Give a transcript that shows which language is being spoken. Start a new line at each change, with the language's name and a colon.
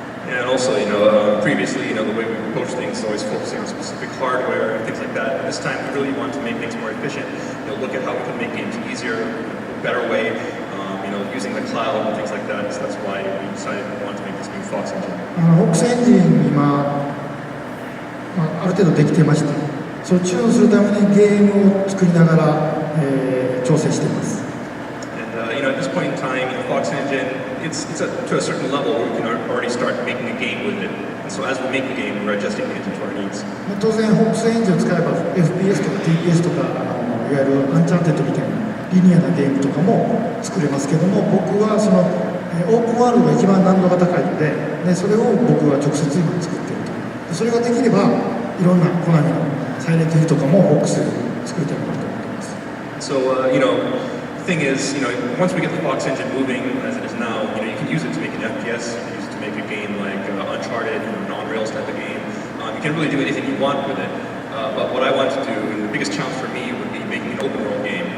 English: And also, previously, the way we approach things is always focusing on specific hardware and things like that. And this time, we really want to make things more efficient. Look at how we can make games easier, a better way. Using the cloud and things like that. So that's why we decided we wanted to make this new Fox engine.
Japanese: ボックスエンジン今、ある程度できてまして、それをチューンするためにゲームを作りながら、調整しています。
English: And at this point in time, Fox engine, it's to a certain level where we can already start making a game with it. And so as we make the game, we're adjusting the engine to our needs.
Japanese: 当然、ボックスエンジンを使えば FPS とか TPS とかいわゆるアンチャーテッドみたいなリニアなゲームとかも作れますけども、僕はそのオープンワールドが一番難度が高いので、それを僕は直接今作っていると。それができればいろんなコナミのサイレントヒルとかもボックス作りたいなと思ってます。
English: So, the thing is, once we get the Fox engine moving as it is now, you can use it to make an FPS, you can use it to make a game like Uncharted, non-Rails type of game. You can really do anything you want with it. But what I want to do, and the biggest challenge for me would be making an open world game.